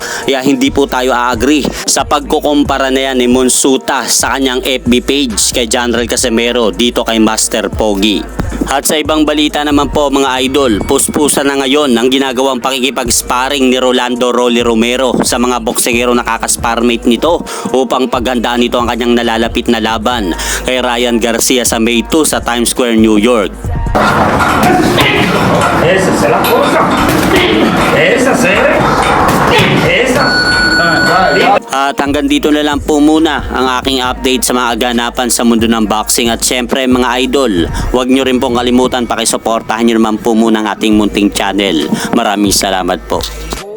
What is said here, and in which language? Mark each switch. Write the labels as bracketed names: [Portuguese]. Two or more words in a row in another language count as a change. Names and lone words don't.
[Filipino] Kaya hindi po tayo a-agree sa pagkukumpara na yan ni Monsuta sa kanyang [English] FB page [Filipino] kay General Casimero dito kay Master Pogi. At sa ibang balita naman po mga idol, puspusa na ngayon ang ginagawang pakikipag-sparring ni Rolando Rolly Romero sa mga boksingero na kakasparmate nito upang paghandaan nito ang kanyang nalalapit na laban kay Ryan Garcia sa May 2 sa Times Square, New York. [Spanish] Esa es la cosa. Esa se ve. Esa. [Filipino] At hanggang dito na lang po muna ang aking update sa mga ganapan sa mundo ng boxing. At syempre mga idol, huwag nyo rin pong kalimutan pakisuportahan nyo naman po muna ang ating munting channel. Maraming salamat po.